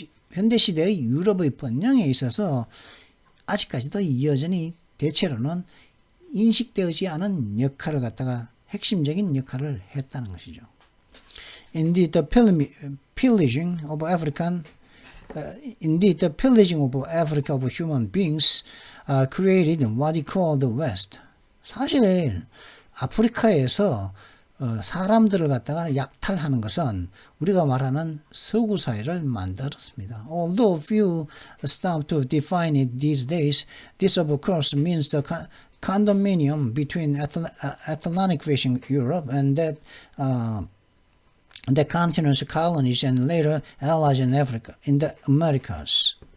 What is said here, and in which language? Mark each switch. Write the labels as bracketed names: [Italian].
[Korean] 현대 시대의 유럽의 번영에 있어서 아직까지도 여전히 대체로는 인식되지 않은 역할을 갖다가, 핵심적인 역할을 했다는 것이죠. [English] Indeed, the pillaging of Africa of human beings created what he called the West. [Korean] 사실 아프리카에서 사람들을 갖다가 약탈하는 것은 우리가 말하는 서구 사회를 만들었습니다. [English] Although few stop to define it these days, this of course means the condominium between Atlantic facing Europe and that the continent's colonies and later allies in Africa, in the Americas.